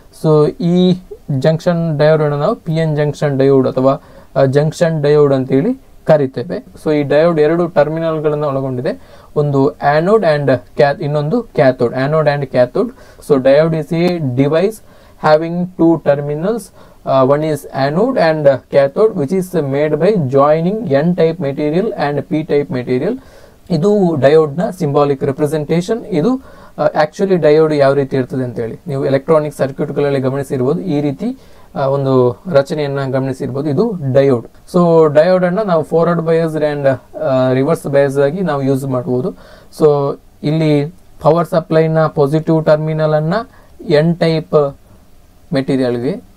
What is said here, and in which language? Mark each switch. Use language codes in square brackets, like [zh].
[kn] So ಈ junction diode ಅನ್ನು ನಾವು ಪಿ ಎನ್ ಜಂಕ್ಷನ್ ಡಯೋಡ್ ಅಥವಾ ಜಂಕ್ಷನ್ ಡಯೋಡ್ ಅಂತೇಳಿ ಕರಿತೇವೆ. ಸೊ ಈ ಡಯೋಡ್ 2 ಟರ್ಮಿನಲ್ ಗಳನ್ನು ಒಳಗೊಂಡಿದೆ. ಒಂದು ಆನೋಡ್ ಅಂಡ್ ಇನ್ನೊಂದು cathode. Anode and cathode. [en] So diode is a device having 2 terminals. One is anode and cathode, which is made by joining n type material and p type material. [kn] ಇದು diode ನ symbolic representation. ಇದು actually diode ಯಾವ ರೀತಿ ಇರ್ತದೆ ಅಂತ ಹೇಳಿ ನೀವು electronic circuit ಗಳಲ್ಲಿ ಗಮನಿಸಿರ್ಬೋದು. ಈ ರೀತಿ ಒಂದು ರಚನೆಯನ್ನ ಗಮನಿಸಿರ್ಬೋದು. ಇದು ಡಯೋಡ್. ಸೊ ಡಯೋಡ್ ಅನ್ನ ನಾವು forward biased and reverse bias ಆಗಿ ನಾವು ಯೂಸ್ ಮಾಡಬಹುದು. ಸೊ ಇಲ್ಲಿ ಪವರ್ ಸಪ್ಲೈ ನ ಪಾಸಿಟಿವ್ ಟರ್ಮಿನಲ್ ಅನ್ನ ಎನ್ ಟೈಪ್ ಮೆಟೀರಿಯಲ್ಗೆ.